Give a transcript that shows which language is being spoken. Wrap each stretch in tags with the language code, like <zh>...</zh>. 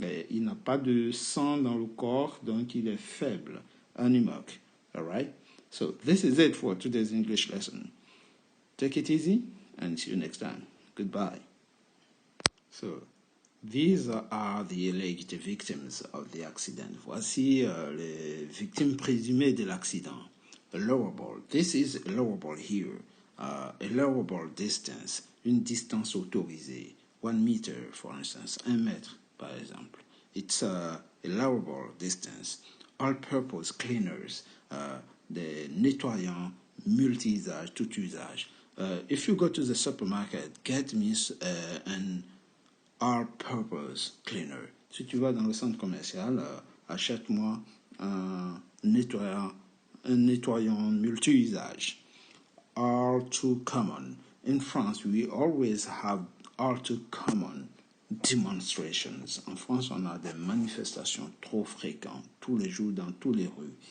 <fr>Il n'a pas de sang dans le corps, donc il est faible.</fr> <en>Animac. All right? So this is it for today's English lesson. Take it easy and see you next time. Goodbye. So, these are the alleged victims of the accident.</en> <fr>Voici les victimes présumées de l'accident. Allowable.</fr> <en>This is allowable here. Allowable distance.</en> <fr>Une distance autorisée.</fr> <en>1 meter, for instance.</en> <fr>1 mètre, par exemple.</fr> <en>It's allowable distance. All-purpose cleaners.</en> <fr>Des nettoyants multi-usage, tout usage.</fr> <en>If you go to the supermarket, get me an all-purpose cleaner.</en> <fr>Si tu vas dans le centre commercial, achète-moi un nettoyant multi-usage.</fr> <en>All too common. In France, we always have all too common demonstrations.</en> <fr>En France, on a des manifestations trop fréquentes, tous les jours dans toutes les rues.</fr>